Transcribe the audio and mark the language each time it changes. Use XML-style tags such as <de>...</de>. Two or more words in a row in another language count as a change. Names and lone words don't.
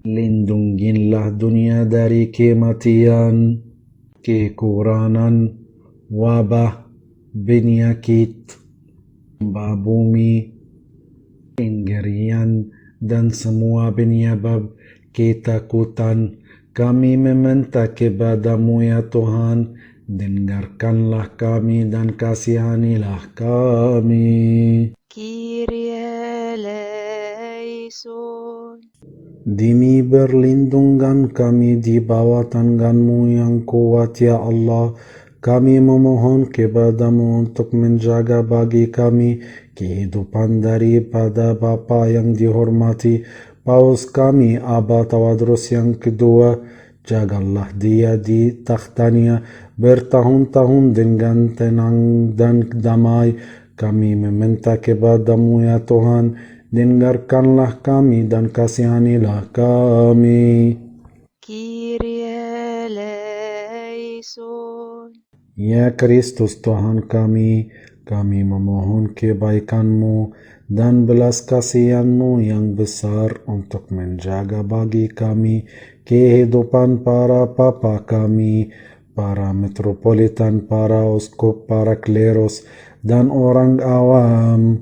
<id>Lindungilah dunia dari kematian, kekurangan, wabah, penyakit, bumi, penggerian, dan semua penyebab ketakutan. Kami meminta kepada-Mu ya Tuhan, dengarkanlah kami dan kasihanilah kami.</id> <el>Kyrie eleison.</el> <id>Demi berlindungan kami di bawah tangan-Mu yang kuat ya Allah, kami memohon kepada-Mu untuk menjaga bagi kami kehidupan daripada Bapa yang dihormati, Paus kami Aba Tawadros yang kedua. Jagalah dia di takhtanya bertahun-tahun dengan tenang dan damai. Kami meminta kepada-Mu ya Tuhan, dengarkanlah kami dan kasihanilah kami.</id> <el>Kyrie eleison.</el> <id>Ya Kristus Tuhan kami memohon kebaikan-Mu dan belas kasihan-Mu yang besar untuk menjaga bagi kami kehidupan para papa kami, para metropolitan, para uskup, para kleros, dan orang awam.</id>